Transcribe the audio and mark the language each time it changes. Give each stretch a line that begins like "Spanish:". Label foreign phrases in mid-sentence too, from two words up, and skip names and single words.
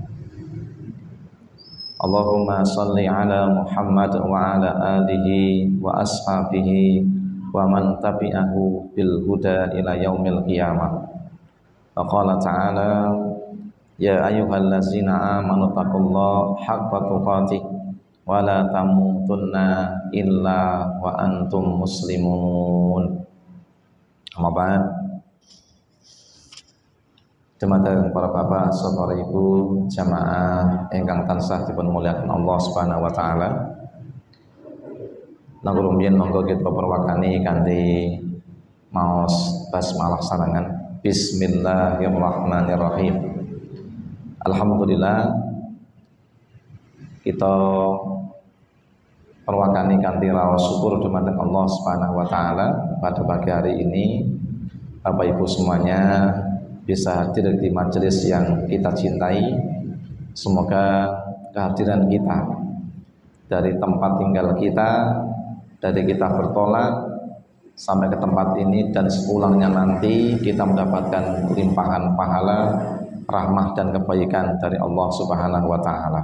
Arabic: اللهم صل على محمد وعلى آله وأصحابه ومن تبعه بالهدى إلى يوم القيامة. وقال تعالى يا أيها الذين آمنوا اتقوا الله حق تقاته ولا تموتن إلا وأنتم مسلمون. أما بعد.
Javanese: Dumateng para bapak, saudara ibu, jamaah ingkang tansah dipun mulyakaken
Arabic: الله سبحانه وتعالى.
Javanese: Langkung rumiyin monggo kita perwakani kanthi maos basmalah sarangan.
Arabic: Bismillahirrahmanirrahim.
Javanese: Alhamdulillah kita perwakani kanthi raos syukur dumateng
Arabic: الله سبحانه وتعالى
Indonesian: pada pagi hari ini Bapak Ibu semuanya bisa hadir di majelis yang kita cintai. Semoga kehadiran kita dari tempat tinggal kita, dari kita bertolak sampai ke tempat ini dan sepulangnya nanti kita mendapatkan limpahan pahala, rahmah dan kebaikan dari
Arabic: الله سبحانه وتعالى.